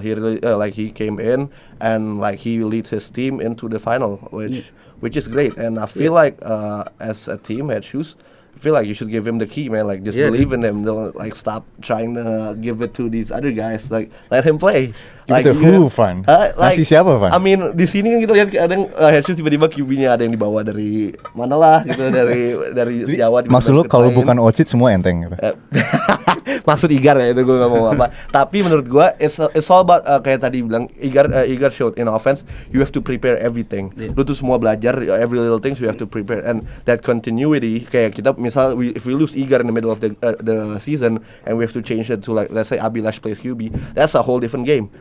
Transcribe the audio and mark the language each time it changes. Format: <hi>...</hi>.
<en>He really he came in and like he leads his team into the final, which is great. And I feel like as a team, Head Shoes, I feel like you should give him the key, man. Like just Yeah, believe in him. Don't like stop trying to give it to these other guys. Like let him play. Give it to who, Van?</en> <id>Ngasih siapa, Van?</id> <en>I mean</en> <id>di sini kan kita lihat kadang head shoes tiba-tiba QB-nya ada yang dibawa dari mana lah gitu dari Jawa. Maksud lu kalau bukan Ocit semua enteng gitu. Maksud Igar ya itu gue nggak mau apa. Tapi menurut gue</id> <en>it's all about</en> <id>kayak tadi bilang</id> <en>Igar showed in offense you have to prepare everything.</en> <id>Lu tuh semua belajar</id> <en>every little things you have to prepare and that continuity</en> <id>kayak kita misal</id> <en>if we lose Igar in the middle of the season and we have to change it to like let's say Abilash plays QB, that's a whole different game.</en>